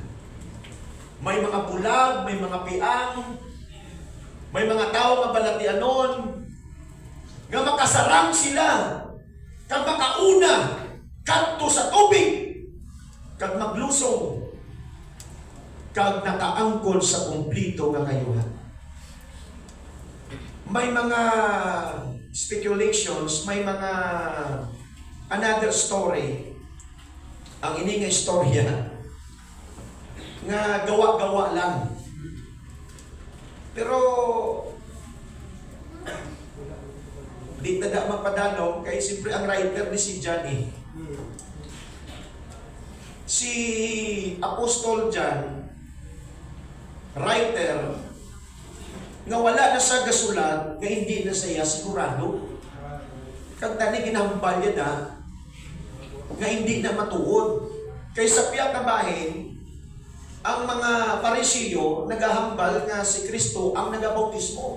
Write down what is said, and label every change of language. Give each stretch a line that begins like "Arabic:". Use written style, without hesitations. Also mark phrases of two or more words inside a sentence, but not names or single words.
Hiligaynon: May mga bulag, may mga piang, may mga tao nga balatianon nga makasarang sila kag makauna kadto sa tubig kag maglusong kag nakaangkon sa kumplito nga kayuhan. May mga speculations, may mga
English: another story.
Hiligaynon: Ang ini nga istorya nga gawa-gawa lang. Pero di na mapadalong kay siyempre ang writer ni si John eh. Si Apostol John, writer, nga wala na sa gasulat, nga hindi na siya sigurado. Kag tani ginahambal niya na, nga hindi na matuod. Kay sa piyak na bahin, ang mga Parisiyo nagahambal nga si Kristo ang nagabautismo.